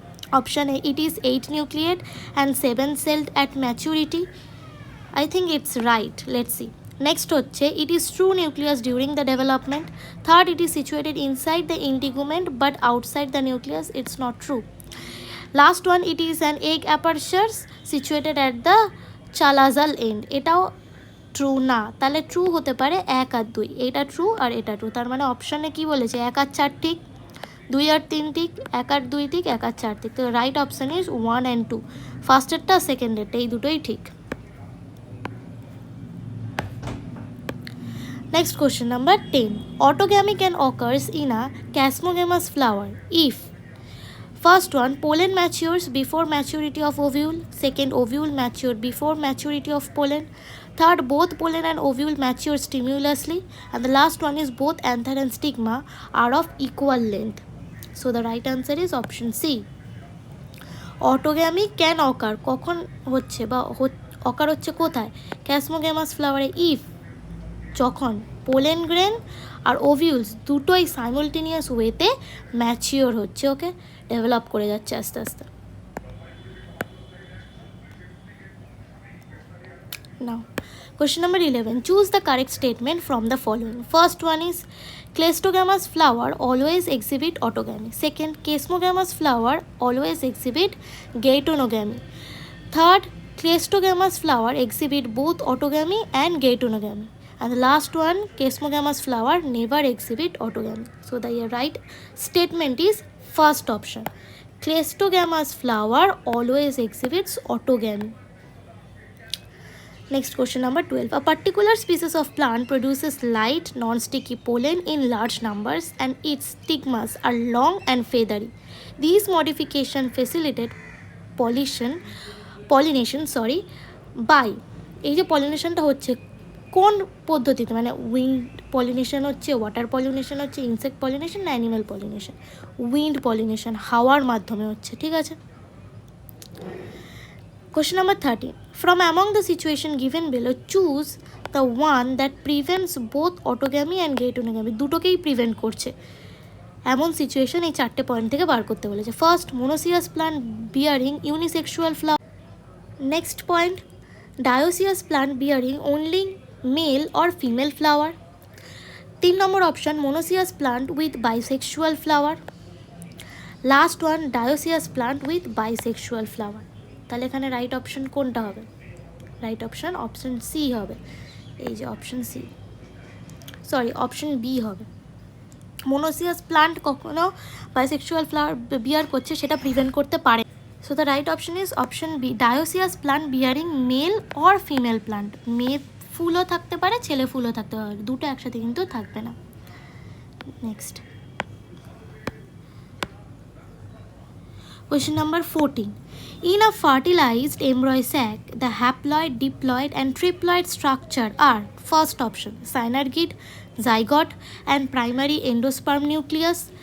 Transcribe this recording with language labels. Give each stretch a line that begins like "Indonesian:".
English: Option A, it is 8 nucleate and 7 celled at maturity. I think it's right. Let's see. Next হচ্ছে, it is true nucleus during the development. Third, it is situated inside the integument but outside the nucleus. It's not true. Last one, it is an egg aperture situated at the chalazal end.
Bangla: এটাও true না। তাহলে true হতে পারে 1 আর 2, এটা true আর এটা true. তার মানে অপশানে কি বলেছে? 1 আর 4 ঠিক, 2 আর 3 ঠিক, 1 আর 2 ঠিক, 1 আর 4 ঠিক। তো রাইট অপশান ইজ 1 and 2, ফার্স্টেরটা সেকেন্ডেরটা, এই দুটোই ঠিক।
English: Next, question number 10. Autogamy can occurs in a chasmogamous flower if: first one, pollen matures before maturity of ovule. Second, ovule matured before maturity of pollen. Third, both pollen and ovule mature stimulously. And the last one is both anther and stigma are of equal length. So the right answer is option C. Autogamy can occur
Bangla: কখন হচ্ছে বা occur হচ্ছে কোথায়? chasmogamous flower A if যখন pollen grain আর ovules দুটোই সাইমultaneous ওয়েতে mature হচ্ছে, ওকে, develop করে যাচ্ছে আস্তে আস্তে।
English: Now question number 11. Choose the correct statement from the following. First one is cleistogamous flower always exhibit autogamy. Second, chasmogamous flower always exhibit geitonogamy. Third, cleistogamous flower exhibit both autogamy and geitonogamy. And the last one, chasmogamous flower never exhibit autogamy. So the right statement is first option. Cleistogamous flower always exhibits autogamy. Next, question number 12. A particular species of plant produces light, non-sticky pollen in large numbers and its stigmas are long and feathery. These modifications facilitate pollination by
Bangla: এই যে পলিনেশনটা হচ্ছে কোন পদ্ধতিতে, মানে wind pollination হচ্ছে, water pollination হচ্ছে, insect pollination না animal pollination? Wind pollination, হাওয়ার মাধ্যমে হচ্ছে, ঠিক আছে।
English: Question number 13. From among the situation given below, choose the one that prevents both autogamy and geitonogamy.
Bangla: দুটোকেই প্রিভেন্ট করছে এমন সিচুয়েশন এই 4টে পয়েন্ট থেকে বার করতে বলেছে।
English: First, monoecious plant bearing unisexual flower. Next point, dioecious plant bearing only male or female flower. 3 number option, monoecious plant with bisexual flower. Last one, dioecious plant with bisexual flower.
Bangla: তাহলে এখানে right option কোনটা হবে? Right option option C হবে, এই যে option C, sorry option B হবে। মোনোসিয়াস plant কখনো bisexual flower বিয়ার করছে, সেটা প্রিভেন্ট করতে পারে।
English: So the right option is option B, dioecious plant bearing male or female plant.
Bangla: মেয়ে ফুলও থাকতে পারে, ছেলে ফুলও থাকতে পারে, দুটো একসাথে কিন্তু থাকবে না।
English: Next, question number 14. In a fertilized embryo sac, the haploid, diploid and triploid structure are: first option, synergid, zygote and primary endosperm nucleus.